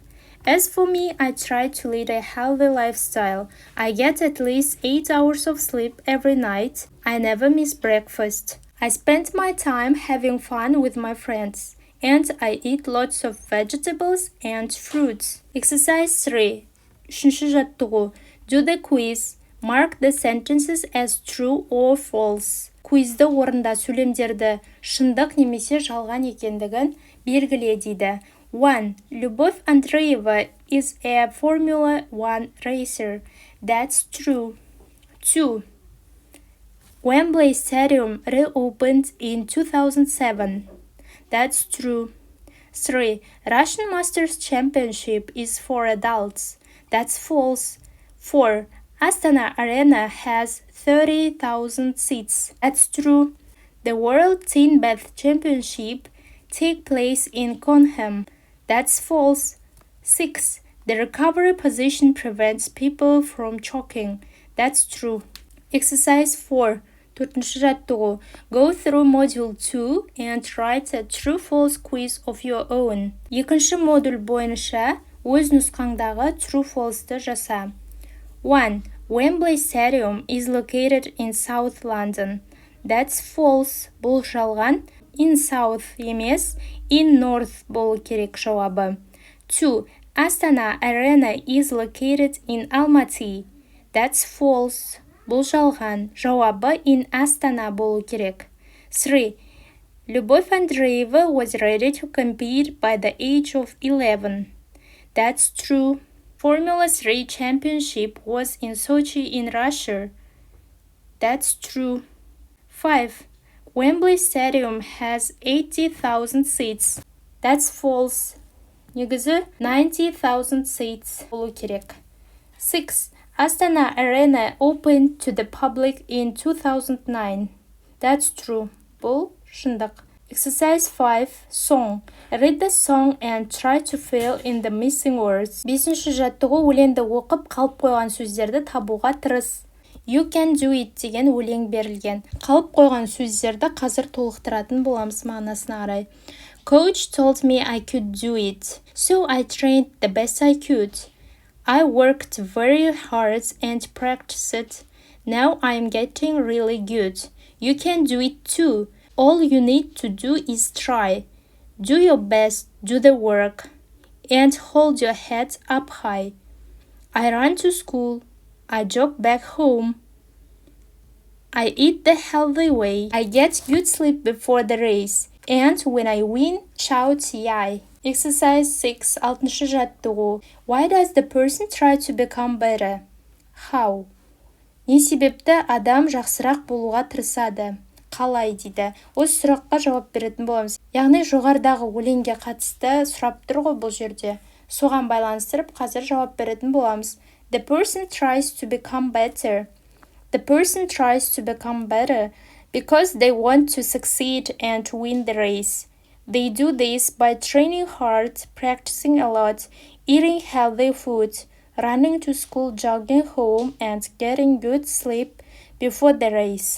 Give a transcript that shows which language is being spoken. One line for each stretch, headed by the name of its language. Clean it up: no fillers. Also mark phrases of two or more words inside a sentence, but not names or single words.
English: As for me, I try to lead a healthy lifestyle. I get at least 8 hours of sleep every night. I never miss breakfast. I spend my time having fun with my friends. And I eat lots of vegetables and fruits.
Kazakh: Exercise 3. Үшінші жаттығу.
English: Do the quiz. Mark the sentences as true or false.
Kazakh: Куизді орында сөйлемдерді шындық немесе жалған екендігін белгіле дейді.
English: 1. Любовь Андреева is a Formula 1 racer. That's true. 2. Wembley Stadium reopened in 2007. That's true. 3. Russian Masters Championship is for adults. That's false. 4. Astana Arena has 30,000 seats. That's true. The World Teen Bath Championship takes place in Conham. That's false. 6. The recovery position prevents people from choking. That's true.
Kazakh: Exercise 4. Төртінші жаттығу.
English: Go through module 2 and write a true-false quiz of your own.
Kazakh: Екінші модуль бойынша өз нұсқаңдағы true-false'ты жаса. 1.
English: Wembley Stadium is located in South London. That's false.
Kazakh: Бұл жалған.
English: In South
Kazakh: емес,
English: in North
Kazakh: болу керек жауабы. 2.
English: Astana Arena is located in Almaty. That's false.
Kazakh: Бұл жалған. Жауабы
English: in Astana
Kazakh: болу керек. 3.
English: Любовь Андреева was ready to compete by the age of 11. That's true. Formula 3 championship was in Sochi in Russia. That's true. 5. Wembley Stadium has 80,000 seats. That's false. негізі 90,000 seats болу керек. 6. Astana Arena opened to the public in 2009. That's true.
Kazakh: Бұл шындық.
English: Exercise 5. Song. Read the song and try to fill in the missing words.
Kazakh: 5-ші жаттығу өлеңді оқып қалып қойған сөздерді табуға тырыс.
English: You can do it
Kazakh: деген өлең берілген. Қалып қойған сөздерді қазір толықтыратын боламыз мағынасына қарай.
English: Coach told me I could do it, so I trained the best I could. I worked very hard and practiced. Now I'm getting really good. You can do it too. All you need to do is try. Do your best, do the work, and hold your head up high. I run to school. I jog back home. I eat the healthy way. I get good sleep before the race. And when I win, shout yay. Exercise 6.
Kazakh: 6-шы жаттығу.
English: Why does the person try to become better? How?
Kazakh: Не себепті адам жақсырақ болуға тырысады? Қалай дейді. Осы сұраққа жауап беретін боламыз. Яғни жоғарыдағы өлеңге қатысты сұрап тұр ғой бұл жерде. Соған байланыстырып қазір жауап беретін боламыз.
English: The person tries to become better. The person tries to become better because they want to succeed and win the race. They do this by training hard, practicing a lot, eating healthy food, running to school, jogging home, and getting good sleep before the race.